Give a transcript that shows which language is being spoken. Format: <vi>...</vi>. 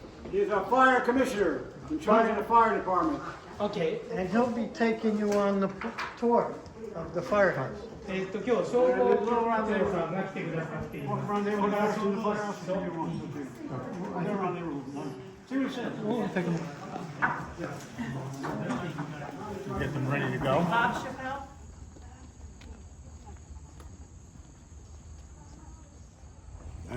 <en>He's our fire commissioner in charge of the fire department. Okay. And he'll be taking you on the tour of the firehouse.</en> <ja>今日消防局長さんが来てくださってい</ja> <en>Walk</en> <ja>ます。</ja> <en>around there, walk out to the firehouse if you want. They're around there. See what it says. Get them ready to go. Bob Chappelle?</en>